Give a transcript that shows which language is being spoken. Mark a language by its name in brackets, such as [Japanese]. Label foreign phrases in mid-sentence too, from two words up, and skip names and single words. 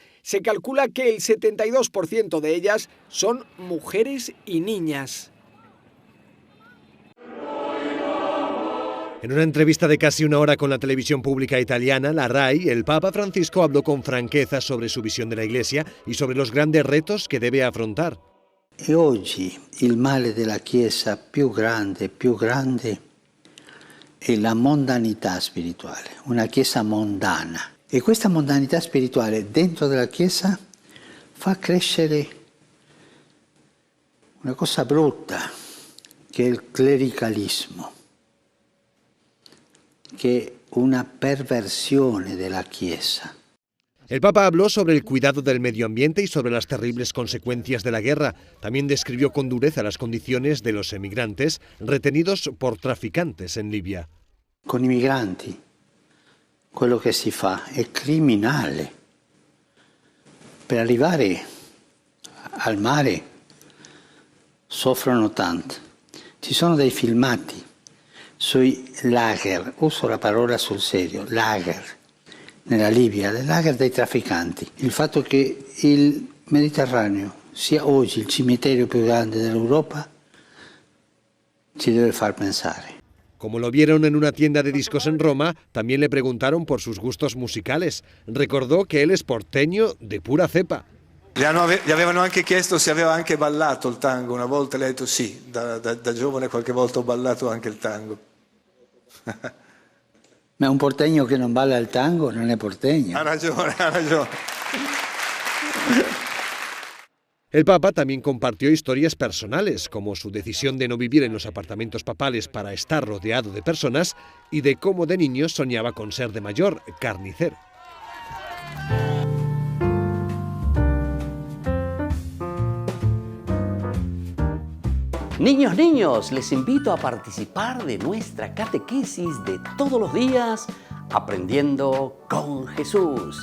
[Spanish] Se calcula que el 72% de ellas son mujeres y niñas. En una entrevista de casi una hora con la televisión pública italiana, la RAI, el Papa Francisco habló con franqueza sobre su visión de la Iglesia y sobre los grandes retos que debe afrontar. [Italian] E oggi il male della Chiesa più grande è la mondanità spirituale, una Chiesa mondana. E questa mondanità spirituale dentro della Chiesa fa crescere una cosa brutta, che è il clericalismo, che è una perversione della Chiesa. [Spanish] El Papa habló sobre el cuidado del medio ambiente y sobre las terribles consecuencias de la guerra. También describió con dureza las condiciones de los emigrantes retenidos por traficantes en Libia. [Italian] Con i migranti quello che si fa è criminale. Per arrivare al mare soffrono tanto. Ci sono dei filmati sui lager, uso la parola sul serio, lager, nella Libia, del lager dei trafficanti. Il fatto che il Mediterraneo sia oggi il cimitero più grande dell'Europa ci deve far pensare. [Spanish] Como lo vieron en una tienda de discos en Roma, también le preguntaron por sus gustos musicales. Recordó que él es porteño de pura cepa. [Italian] Gli avevano anche chiesto se aveva anche ballato il tango. Una volta le ha detto sì, da giovane qualche volta ho ballato anche il tango. Ma un porteño che non balla il tango non è porteño. Ha ragione. [Spanish] El Papa también compartió historias personales, como su decisión de no vivir en los apartamentos papales para estar rodeado de personas y de cómo de niño soñaba con ser de mayor carnicero. Niños, les invito a participar de nuestra catequesis de todos los días, Aprendiendo con Jesús.